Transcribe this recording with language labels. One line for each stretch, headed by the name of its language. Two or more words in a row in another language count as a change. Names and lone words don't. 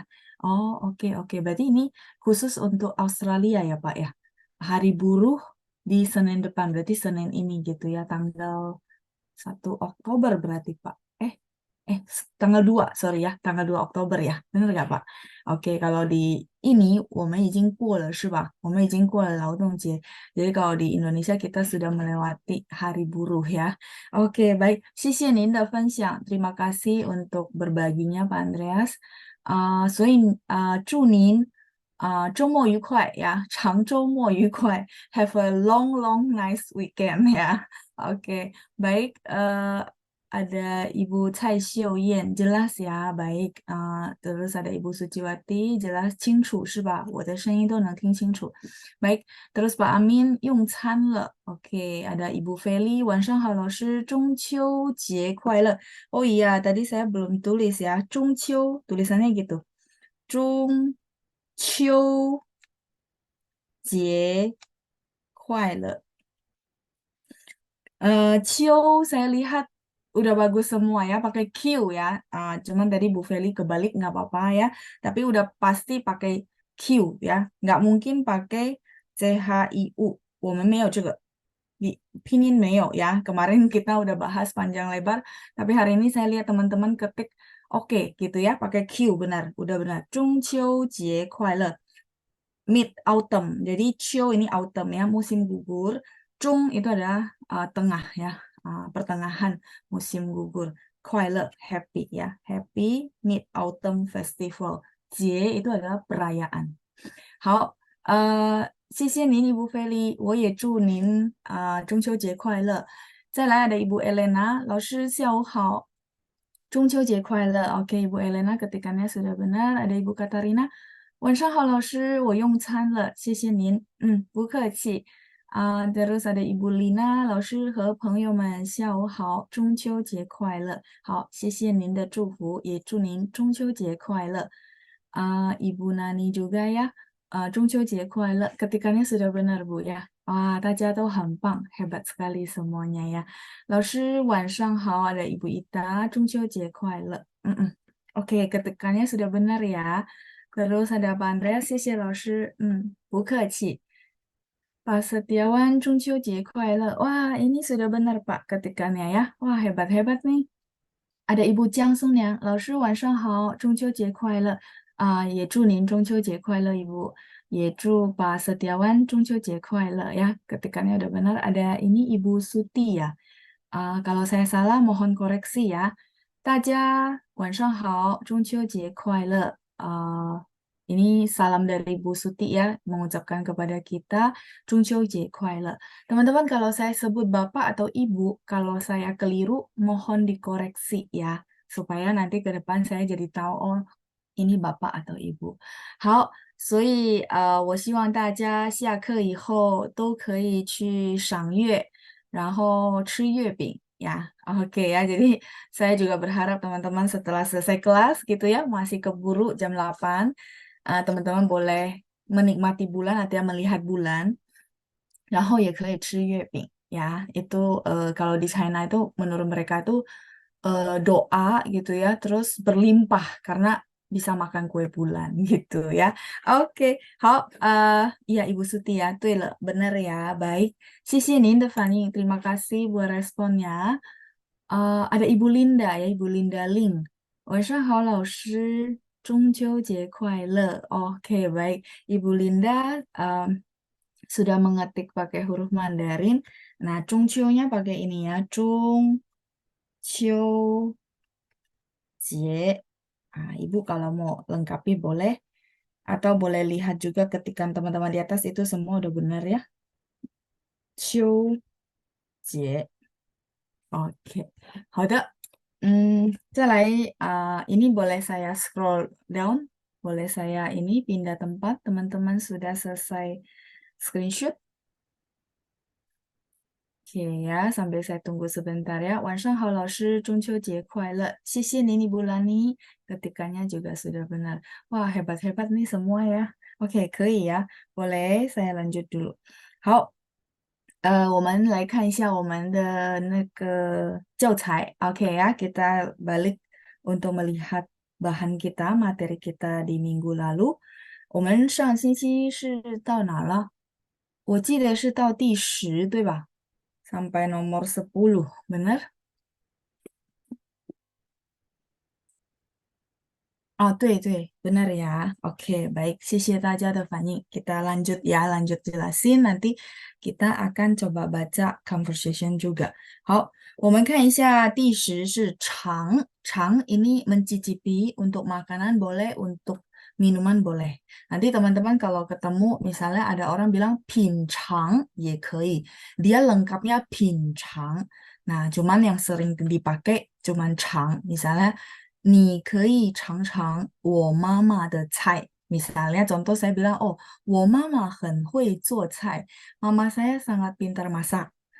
Indonesian: Oke, oke. Berarti ini khusus untuk Australia ya, Pak ya. Hari buruh di Senin depan, berarti Senin ini gitu ya, tanggal 1 Oktober berarti, Pak. Tanggal 2, sorry ya, tanggal 2 Oktober ya. Benar nggak, Pak? Oke, kalau di ini,
Chinese: 我们已经过了,是吧? 我们已经过了劳动节.
Indonesian: Jadi kalau di Indonesia kita sudah melewati hari buruh ya. Oke, baik.
Chinese: 谢谢您的分享.
Indonesian: Terima kasih untuk berbaginya, Pak Andreas.
Chinese: 所以祝您周末愉快呀，长周末愉快.
English: Have a long, long, nice weekend ya.
Indonesian: Oke, baik. Ada Ibu Cai Xiuyan, jelas ya, baik. Terus ada Ibu Suciwati, jelas,
Chinese: 清楚是吧？我的声音都能听清楚.
Indonesian: Baik, terus Pak Amin
Chinese: 用餐了.
Indonesian: Oke, ada Ibu Feli,
Chinese: 晚上好老师，中秋节快乐.
Indonesian: Oh iya, tadi saya belum tulis ya,
Chinese: 中秋,
Indonesian: tulisannya gitu.
Chinese: 中秋节快乐.
Indonesian: Cio saya lihat udah bagus semua ya, pakai Q ya. Cuman tadi Bu Feli kebalik nggak apa-apa ya. Tapi udah pasti pakai Q ya. Nggak mungkin pakai CHIU.
Chinese: 我们没有这个.
Indonesian: Di pinyin 没有 ya. Kemarin kita udah bahas panjang lebar. Tapi hari ini saya lihat teman-teman ketik oke gitu ya. Pakai Q, benar. Udah benar.
Chinese: 中秋节快乐.
English: Mid autumn.
Indonesian: Jadi Cio ini autumn ya, musim gugur. Chung itu adalah tengah ya, pertengahan musim gugur.
English: Kuai happy ya, happy Mid Autumn Festival.
Indonesian: Jie itu adalah perayaan.
Chinese: 好，谢谢您，Ibu Feli，我也祝您中秋节快乐。
Indonesian: 再来 ada Ibu Elena，
Chinese: 老师下午好，中秋节快乐。
Indonesian: Oke，Ibu Elena ketikannya sudah benar. Ada Ibu Katarina，
Chinese: 晚上好，老师，我用餐了，谢谢您。
Indonesian: 不客气。terus ada Ibu Lina，
Chinese: 老师和朋友们下午好，中秋节快乐。好，谢谢您的祝福，也祝您中秋节快乐。
Indonesian: Ibu Nani juga ya.
Chinese: 中秋节快乐.
Indonesian: Ketikannya sudah benar, Bu ya. Wah,
Chinese: 大家都很棒,
Indonesian: hebat sekali semuanya ya.
Chinese: 老师晚上好,
Indonesian: ada Ibu Ita,
Chinese: 中秋节快乐.
Indonesian: Oke, ketikannya sudah benar ya. Terus ada Pak Andreas,
Chinese: 谢谢老师. 不客气.
Indonesian: Pak Setiawan,
Chinese: 中秋节快乐.
Indonesian: Wah, ini sudah benar Pak ketikannya ya. Wah, hebat-hebat nih. Ada Ibu Jiang Songniang,
Chinese: 老师晚上好，中秋节快乐. 也祝您中秋节快乐, Ibu. 也祝 Pak Setiawan 中秋节快乐 ya.
Indonesian: Ketikannya udah benar. Ada ini Ibu Suti ya. Kalau saya salah mohon koreksi ya.
Chinese: 大家晚上好，中秋节快乐.
Indonesian: Ini salam dari Bu Suti ya, mengucapkan kepada kita
Chinese: 中秋节快乐.
Indonesian: Teman-teman, kalau saya sebut Bapak atau Ibu, kalau saya keliru, mohon dikoreksi ya, supaya nanti ke depan saya jadi tahu, oh, ini Bapak atau Ibu.
Chinese: 好，所以我希望大家下课以后都可以去赏月，然后吃月饼 ya.
Indonesian: Oke ya, jadi saya juga berharap teman-teman setelah selesai kelas gitu ya, masih keburu jam 8, teman-teman boleh menikmati bulan atau melihat bulan.
Chinese: 然后也可以吃月饼 ya.
Indonesian: Itu kalau di China itu menurut mereka itu doa gitu ya, terus berlimpah karena bisa makan kue bulan gitu ya. Oke, 好, iya Ibu Suti ya,
Chinese: 对了,
Indonesian: benar ya, baik.
Chinese: 谢谢您的反应,
Indonesian: terima kasih buat responnya. Ada Ibu Linda ya, Ibu Linda Ling.
Chinese: 晚上好，老师，中秋节快乐.
Indonesian: Oke, baik. Ibu Linda sudah mengetik pakai huruf Mandarin. Nah, Chungqiu-nya pakai ini ya, Chungqiu Jie. Ibu kalau mau lengkapi boleh. Atau boleh lihat juga ketikan teman-teman di atas itu semua udah benar ya. Qiu Jie. Oke.
Chinese: 好的.
Indonesian: Ini boleh saya scroll down, boleh saya ini pindah tempat, teman-teman sudah selesai screenshot. Oke ya, sambil saya tunggu sebentar ya.
Chinese: 晚上好，老师，中秋节快乐。谢谢Nini Bulani.
Indonesian: Ketikanya juga sudah benar. Wah, hebat-hebat nih semua ya. Oke, 可以 ya. Boleh, saya lanjut dulu.
Chinese: 好，我们来看一下我们的那个教材。
Indonesian: Oke ya, kita balik untuk melihat bahan kita, materi kita di minggu lalu.
Chinese: 我们上星期是到哪了？我记得是到第10，对吧？
Indonesian: sampai nomor 10, benar? Oh,
Chinese: 对对，
Indonesian: benar ya. Oke, baik.
Chinese: 谢谢大家的反应。
Indonesian: Kita lanjut ya, lanjut jelasin. Nanti kita akan coba baca conversation juga.
Chinese: 好，我们看一下第10是尝。尝
Indonesian: ini mencicipi untuk makanan boleh, untuk minuman boleh. Nanti teman-teman kalau ketemu misalnya ada orang bilang pincang, ya 可以. Dia lengkapnya pincang. Nah, cuman yang sering dipakai cuman 尝.
Chinese: Misalnya 你可以尝尝我妈妈的菜。
Indonesian: Misalnya contoh saya bilang, oh,
Chinese: 我妈妈很会做菜，
Indonesian: mama saya sangat pintar masak.